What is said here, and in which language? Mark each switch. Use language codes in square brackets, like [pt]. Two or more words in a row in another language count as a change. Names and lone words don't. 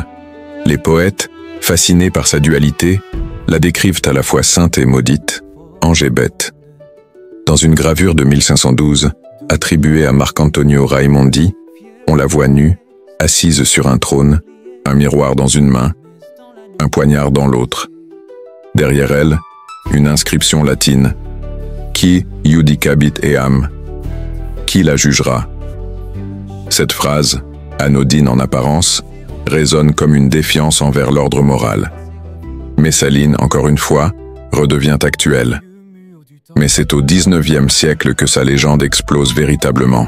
[fr] Les poètes, fascinés par sa dualité, la décrivent à la fois sainte et maudite, ange et bête. Dans une gravure de 1512, attribuée à Marcantonio Raimondi, on la voit nue, assise sur un trône, un miroir dans une main, un poignard dans l'autre. Derrière elle, une inscription latine. [la] Qui judicabit eam? [fr] Qui la jugera? Cette phrase, anodine en apparence, résonne comme une défiance envers l'ordre moral. Messaline, encore une fois, redevient actuelle. Mais c'est au XIXe siècle que sa légende explose véritablement.